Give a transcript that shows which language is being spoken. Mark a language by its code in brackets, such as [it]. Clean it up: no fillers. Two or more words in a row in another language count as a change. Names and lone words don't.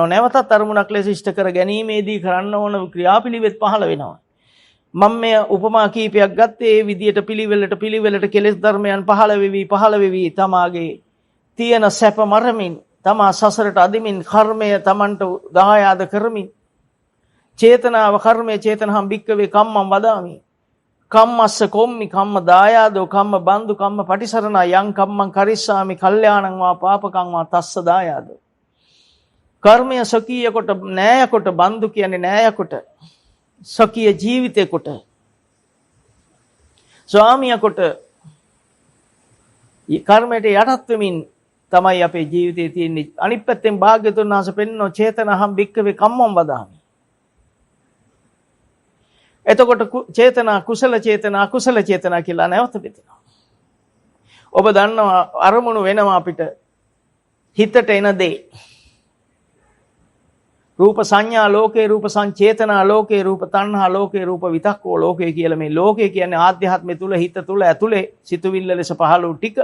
[si] නැවතත් අරමුණක් ලෙස ඉෂ්ට කර ගැනීමේදී කරන්න ඕන ක්‍රියාපිළිවෙත් පහළ වෙනවා. මම මේ උපමා කීපයක් ගත්තේ ඒ විදියට පිළිවෙලට කෙලෙස් ධර්මයන් පහළ වෙවි තමාගේ තියෙන සැප මරමින්, තමා සසරට අදිමින්, කර්මය තමන්ට දායාද කරමින්, චේතනාව කර්මය [pi] චේතනහම් භික්කවේ කම්මං වදාමි. කම්මස්ස කොම්මි කම්ම දායාදෝ කම්ම බන්දු කම්ම පටිසරණා යං කම්මං කරිස්සාමි කල්යාණං වා පාපකං වා තස්ස දායාදෝ. [si] කර්මය සකීය කොට, නෑය කොට, බන්දු කියන්නේ නෑය කොට, සකීය ජීවිතේ කොට, ස්වාමිය කොට, කර්මයට යටත් වෙමින් තමයි අපේ ජීවිතේ තියෙන්නේ. අනිත් පැත්තෙන් භාග්‍යතුන් වහන්සේ පෙන්වන [pi] චේතනහම් භික්කවේ කම්මං වදාමි. [si] එතකොට චේතනා කුසල චේතනා අකුසල චේතනා කියලා නැවත බෙදෙනවා. ඔබ දන්නවා අරමුණු වෙනවා අපිට හිතට එන දේ. [pi] රූප සංඥා ලෝකේ, රූප සංචේතනා ලෝකේ, රූප තණ්හා ලෝකේ, රූප විතක්කෝ ලෝකේ [si] කියලා මේ ලෝකේ කියන්නේ ආධ්‍යාත්මය තුල, හිත තුල ඇතුලේ සිතුවිල්ල ලෙස පහළ වූ ටික.